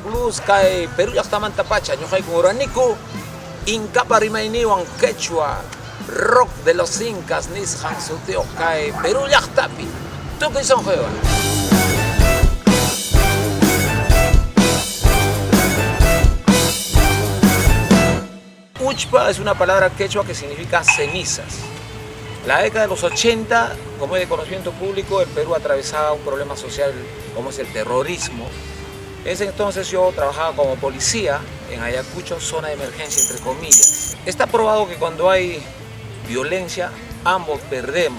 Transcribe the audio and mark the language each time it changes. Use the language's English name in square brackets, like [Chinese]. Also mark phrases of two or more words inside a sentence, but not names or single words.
[Quechua] blues kay Perú llaqtamanta pacha ñuqay uraniku Inkapa rimayniwan quechua [Spanish] rock de los incas [Quechua] nisqan sutiyuq kay Perú llaqtapi tukuy sunquywan. [Spanish] Uchpa es una palabra quechua que significa cenizas. La década de los 80, como es de conocimiento público, el Perú atravesaba un problema social como es el terrorismo. En ese entonces yo trabajaba como policía en Ayacucho, zona de emergencia entre comillas. Está probado que cuando hay violencia, ambos perdemos.